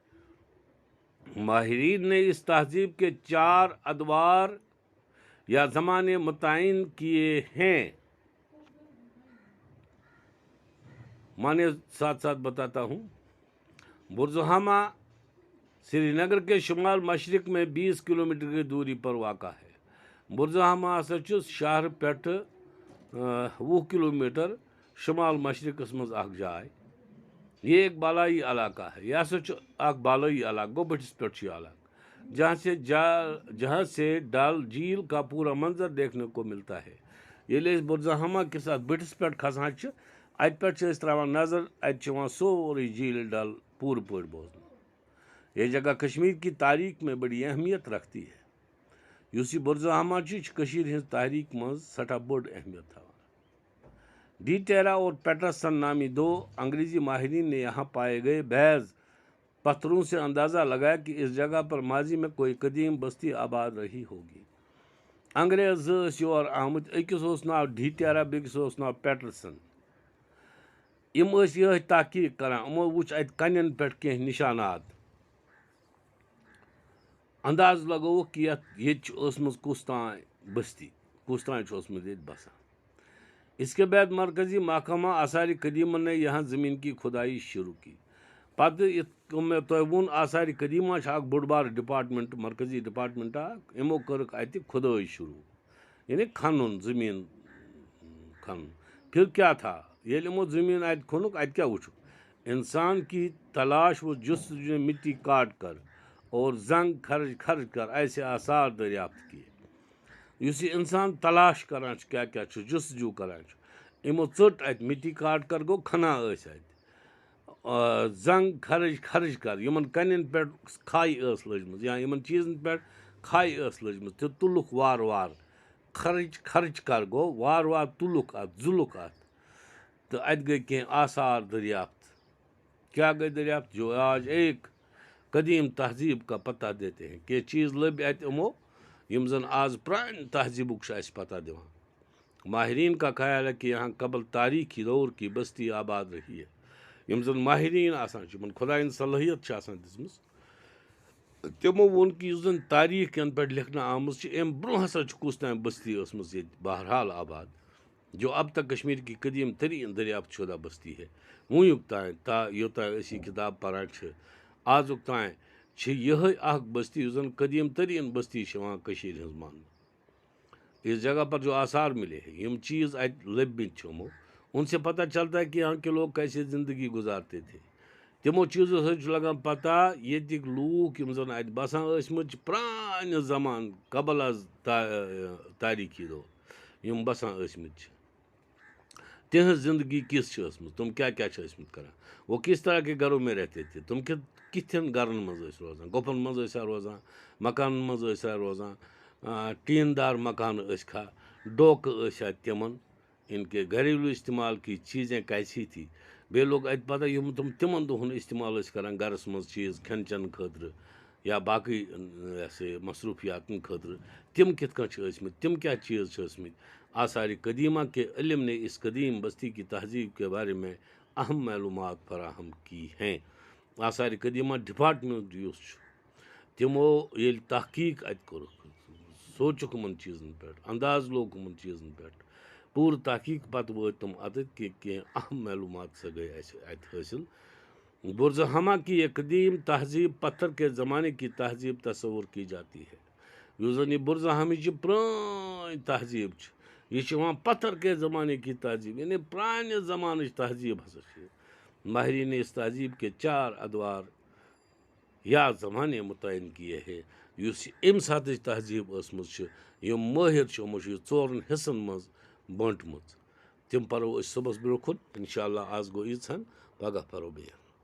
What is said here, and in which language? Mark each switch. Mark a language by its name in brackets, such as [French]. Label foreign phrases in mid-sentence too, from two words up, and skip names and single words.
[Urdu] ماہرین نے اس تہذیب کے 4 ادوار یا زمانے متعین کیے ہیں۔ معنی ساتھ ساتھ بتاتا ہوں۔ برزہامہ سری نگر کے شمال مشرق میں 20 کلومیٹر کی دوری پر واقع ہے۔ [Kashmiri] برزہامہ ہسا چھُ شہر پٮ۪ٹھ 20 کلومیٹر شمال مشرقس مز اخ جائے۔ [Urdu] یہ ایک بالائی علاقہ ہے، [Kashmiri] یہ ہسا چھُ اخ بالائی علاقہ گو بٹھس پٮ۪ٹھ یہ علاقہ، [Urdu] جہاں سے ڈل جھیل کا پورا منظر دیکھنے کو ملتا ہے۔ [Kashmiri] ییٚلہِ أسۍ برزہامہ کِس اتھ بٔٹھِس پٮ۪ٹھ کھسان چھِ اتہِ پٮ۪ٹھ چھِ أسۍ تراوان نظر، اتہِ چھُ یِوان سورُے جھیل ڈل پوٗرٕ پٲٹھۍ بوزنہٕ۔ [Urdu] یہ جگہ کشمیر کی تاریخ میں بڑی اہمیت رکھتی ہے۔ [Kashmiri] یُس یہِ برزہامہ چھُ یہِ چھُ کشیٖر ہٕنٛز تاریخ منٛز سٹھاہ بٔڑ اہمیت تھاوان۔ [Urdu] ڈی ٹیرا اور پیٹرسن نامی 2 انگریزی ماہرین نے یہاں پائے گئے بعض پتھروں سے اندازہ لگایا کہ اس جگہ پر ماضی میں کوئی قدیم بستی آباد رہی ہوگی۔ [Kashmiri] انگریز ٲسۍ یور آمٕتۍ، أکِس اوس ناو ڈی ٹیرا بیٚکِس اوس ناو پیٹرسن۔ یِم ٲسۍ یِہے تحقیق کران، یِمو وٕچھ اتہِ کنٮ۪ن پٮ۪ٹھ کینٛہہ نشانات، انداز لگووُکھ کہ ییٚتہِ چھُ ٲسمٕژ کُس تانۍ بستی، کُس تانۍ چھُ اوسمُت ییٚتہِ بسان۔ [Urdu] اس کے بعد مرکزی محکمہ آثار قدیمہ نے یہاں زمین کی کھدائی شروع کی۔ [Kashmiri] پتہ یِتھ میں تۄہہِ ووٚن آثار قدیمہ چھِ اکھ بوٚڑ بار ڈپارٹمنٹ، مرکزی ڈپارٹمنٹ اکھ، یِمو کٔرٕکھ اتہِ کھدٲے شروع، یعنی کھنُن، زمین کھنُن۔ [Urdu] پھر کیا تھا، [Kashmiri] ییٚلہِ یِمو زمین اتہِ کھوٚنُکھ اتہِ کیا وٕچھُکھ، [Urdu] انسان کی تلاش و جستجو نے مٹی کاٹ کر اور زنگ خرچ کر ایسے آثار دریافت کیے۔ [Kashmiri] یُس یہِ انسان تلاش کران چھُ کیا کیا چھُ جستجو کران چھُ، یِمو ژٔٹ اتہِ [Urdu] مٹی کاٹ کر [Kashmiri] گوٚو کھنان ٲسۍ اتہِ، [Urdu] زنگ خرچ کر، [Kashmiri] یِمن کنٮ۪ن پٮ۪ٹھ کھاے ٲس لٔجمٕژ یا یِمن چیٖزن پٮ۪ٹھ کھاے ٲس لٔجمٕژ تہِ تُلُکھ وارٕ وارٕ، [Urdu] خرچ کر [Kashmiri] گوٚو وارٕ وارٕ تُلُکھ اتھ، زُلُکھ اتھ، تہٕ اتہِ گٔے کینٛہہ آثار دریافت۔ [Urdu] کیا گئے دریافت؟ جو آج ایک قدیم تہذیب کا پتہ دیتے ہیں، [Kashmiri] کہ چیز لٔبۍ اتہِ یِمو یِم زن آز پرانہِ تہذیبُک چھُ اَسہِ پتہ دِوان۔ [Urdu] ماہرین کا خیال ہے کہ یہاں قبل تاریخی دور کی بستی آباد رہی ہے۔ [Kashmiri] یِم زن ماہرین آسان چھِ، یِمن خۄدایَن صلٲحیت چھِ آسان دِژمٕژ، تِمو ووٚن کہ یُس زن تاریخ یَنہٕ پٮ۪ٹھ لیکھنہٕ آمٕژ چھِ، اَمہِ برونٛہہ ہسا چھُ کُس تانۍ بستی ٲسمٕژ ییٚتہِ بہرحال آباد، [Urdu] جو اب تک کشمیر کی قدیم ترین دریافت شدہ بستی ہے۔ [Kashmiri] وُنیُک تانۍ یوٚتانۍ أسۍ یہِ کِتاب پران چھِ، آزُک تانۍ چھِ یِہے اکھ بستی یُس زن قدیم ترین بستی چھِ یِوان کٔشیٖرِ ہٕنٛز ماننہٕ۔ [Urdu] اس جگہ پر جو آثار ملے ہیں، [Kashmiri] یم چیز اتہِ لٔبمٕتۍ چھِ یِمو، [Urdu] ان سے پتہ چلتا ہے کہ یہاں کے لوگ کیسے زندگی گزارتے تھے۔ [Kashmiri] تِمو چیٖزو سۭتۍ چھُ لگان پتہ ییٚتِکۍ لوٗکھ یِم زن اتہِ بسان ٲسۍمٕتۍ چھِ پرانہِ زمان قبل از تاریخی دور یِم بسان ٲسۍمٕتۍ چھِ، تہنٛز زندگی کِژھ چھِ ٲسمٕژ، تِم کیا کیا چھِ ٲسۍمٕتۍ کران، [Urdu] وہ کس طرح کے گھروں میں رہتے تھے، [Kashmiri] تِم کِتھٮ۪ن گرن منٛز ٲسۍ روزان، گۄپھن منٛز ٲسیا روزان، مکانن منٛز ٲسیا روزان، ٹیٖن دار مکان ٲسۍ کھا، ڈوکہٕ ٲسیا تِمن، [Urdu] ان کے گھریلو استعمال کی چیزیں کیسی تھی۔ [Kashmiri] بیٚیہِ لوٚگ اتہِ پتہ یِم تِم تِمن دۄہن استعمال ٲسۍ کران گرس منٛز چیٖز کھٮ۪ن چٮ۪ن خٲطرٕ یا باقٕے یہِ ہسا یہِ مصروٗفیاتن خٲطرٕ، تِم کِتھ کٔنۍ چھِ ٲسۍمٕتۍ، تِم کیا چیٖز چھِ ٲسۍمٕتۍ۔ [Urdu] آثار قدیمہ کے علم نے اس قدیم بستی کی تہذیب کے بارے میں اہم معلومات فراہم کی ہیں۔ [Kashmiri] آثار قدیمہ ڈپارٹمنٹ یُس چھُ، تِمو ییٚلہِ تحقیق اتہِ کوٚرُکھ، سوٗنٛچُکھ یِمن چیٖزن پٮ۪ٹھ، انداز لوگ یِمن چیٖزن پٮ۪ٹھ، پوٗرٕ تحقیق پتہٕ وٲتۍ تِم اتٮ۪تھ کہ کینٛہہ اہم معلومات سا گٔے اَسہِ اتہِ حٲصِل۔ [Urdu] برزہامہ کی یہ قدیم تہذیب پتھر کے زمانے کی تہذیب تصور کی جاتی ہے۔ [Kashmiri] یُس زن یہِ برزہامٕچ یہِ پرٛٲنۍ تہذیب چھِ، یہِ چھِ یِوان [Urdu] پتھر کے زمانے کی تہذیب، [Kashmiri] یعنی پرانہِ زمانٕچ تہذیب ہسا چھِ یہِ۔ [Urdu] ماہرین نے اس تہذیب کے 4 ادوار یا زمانے متعین کیے ہیں [Kashmiri] یُس یہِ اَمہِ ساتٕچ تہذیٖب ٲسمٕژ چھِ یِم مٲہِر چھِ یِمو چھِ یہِ 4 حِصَن منٛز بٲنٛٹمٕژ تِم پَرو أسۍ صُبحَس برٛونٛہہ کُن [Arabic] اِنشاء اللہ [Kashmiri] آز گوٚو ییٖژہن پگاہ پَرو بیٚیہِ